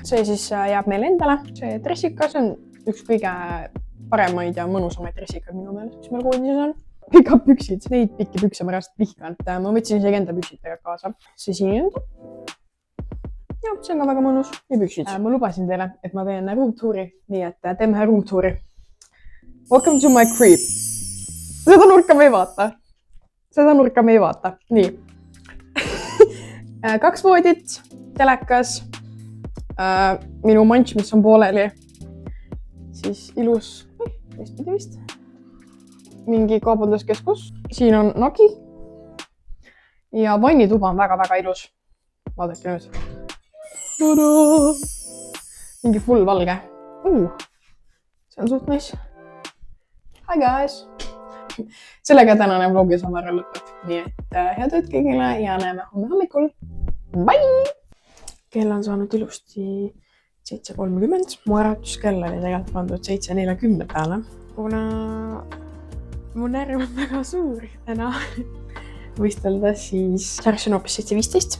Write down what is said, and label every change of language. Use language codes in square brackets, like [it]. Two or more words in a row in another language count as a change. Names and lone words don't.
[et] See siis jääb meile endale. See dressikas on üks kõige paremaid ja mõnusamaid dressikaid minu meelest, mis meil koondises on. Pikad püksid, neid pikki pükse ma reaalselt vihkan. Ma võtsin isegi enda püksid kaasa. See siin on. Ja, see on ka väga mõnus. Ja püksid. Ma lubasin teile, et ma teen roomtuuri, nii et teeme roomtuuri. [en] Welcome to my crib. [et] Seda nurka me ei vaata. Nii. 2 voodit, telekas, minu manč, mis on pooleli. Siis ilus, teistpidi vist. Mingi kaubanduskeskus. Siin on nagi. Ja vannituba on väga-väga ilus. Vaadake nüüd. Mingi full valge. See on suht nice. [en] Hi guys! [et] Sellega tänane vlogi saame ära lõpeb. Nii et head ööd kõigile ja näeme homme hommikul. Bye! Kell on saanud ilusti 7:30. Mu äratuskell oli tegelikult pandud 7:40 peale. Kuna mu närv on väga suur täna võistelda, siis särksin hoopis 7:15.